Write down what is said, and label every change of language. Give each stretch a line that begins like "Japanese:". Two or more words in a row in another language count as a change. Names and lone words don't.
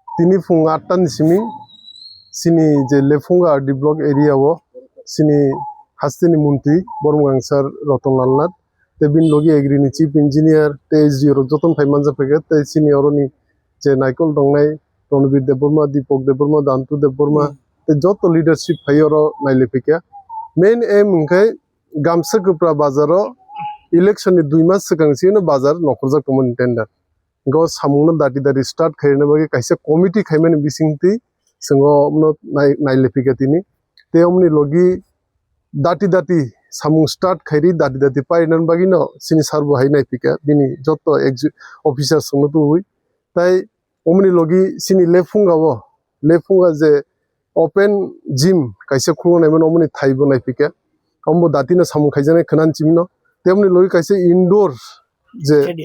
Kok Borok: তিনি ফুং 8টা নিসিমি সিনি যে লেফুঙ্গা আরডি ব্লক এরিয়াও সিনি হাস্তিনি মন্ত্রী বর্মগাংসার রতনলাল নাথ তে বিন লগে এগ্রিনি চিফ ইঞ্জিনিয়ার তে এসডিও যতন ফাইমান জাফেগে তে সিনি অরনি যে নাইকল দংনাই রণবীর দেববর্মা দীপক দেববর্মা দান্তু দেববর্মা তে যত লিডারশিপ ফাইয়র নাইলেফিকা মেইন এম ওंखाय गामसा गोप्रा बाजाराव इलेक्शननि 2 मास सिगांसिनो बाजार नखरजाखौमोन टेन्डार गो सामुंनो दाटि दाटि स्टार्ट खायनो बागै कायसे कमिटि खायमानि बिसिंति जोङो नायलेफिका तिनि ते हमनि लगी दाटि दाटि सामुं स्टार्ट खायरि दाटि दाटि पाइनान बागिनो सिनि सारबो हाय नायफिका बिनि जत अफिसार संनो तुइ ताई हमनि लगी सिनि लेफुंगा जे ओपन जिम कायसे खुंनायमोन हमनि थाइबो नायफिका हमबो दाटिनो सामुं खायजानाय खोनान चिमनो ते हमनि लगी कायसे इंडोर जे